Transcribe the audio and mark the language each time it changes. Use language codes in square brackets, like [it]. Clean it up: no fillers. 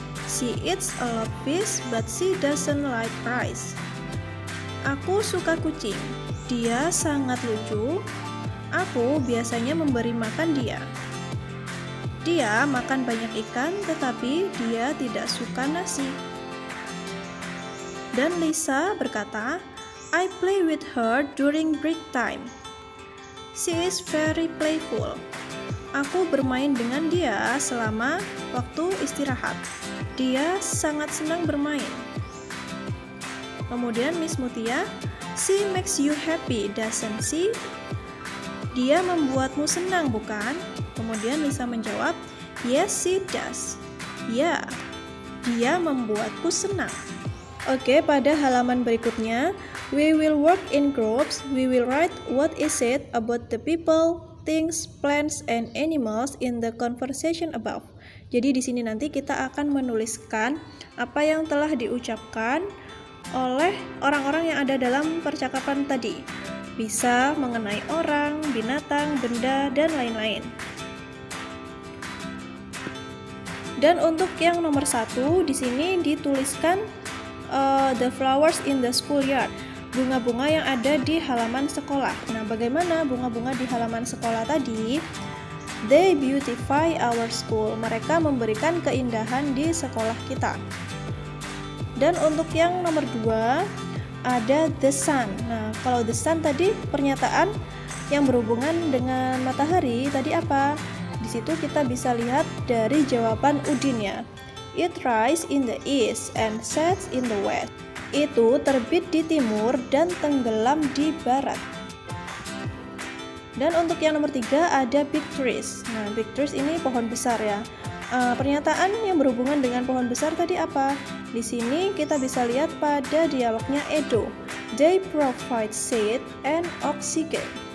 [en] She eats a lot of fish, but she doesn't like rice. [id] Aku suka kucing. Dia sangat lucu. Aku biasanya memberi makan dia. Dia makan banyak ikan, tetapi dia tidak suka nasi. Dan Lisa berkata, [en] I play with her during break time. She is very playful. [id] Aku bermain dengan dia selama waktu istirahat. Dia sangat senang bermain. Kemudian [en] Miss Mutia, she makes you happy, doesn't she? [id] Dia membuatmu senang, bukan? Kemudian Lisa menjawab, [en] yes, she does. [id] Ya, dia membuatku senang. Oke, pada halaman berikutnya, [en] we will work in groups. We will write what is said about the people, things, plants, and animals in the conversation above. [id] Jadi di sini nanti kita akan menuliskan apa yang telah diucapkan oleh orang-orang yang ada dalam percakapan tadi. Bisa mengenai orang, binatang, benda, dan lain-lain. Dan untuk yang nomor 1 di sini dituliskan [en] the flowers in the schoolyard. [id] Bunga-bunga yang ada di halaman sekolah. Nah, bagaimana bunga-bunga di halaman sekolah tadi? [en] They beautify our school. [id] Mereka memberikan keindahan di sekolah kita. Dan untuk yang nomor 2 ada the sun. Nah, kalau the sun tadi pernyataan yang berhubungan dengan matahari tadi apa? Di situ kita bisa lihat dari jawaban Udin ya. [en] It rises in the east and sets in the west. [id] Itu terbit di timur dan tenggelam di barat. Dan untuk yang nomor 3 ada big trees. Nah, big trees ini pohon besar ya. Pernyataan yang berhubungan dengan pohon besar tadi apa? Di sini kita bisa lihat pada dialognya Edo. [en] They provide shade and oxygen.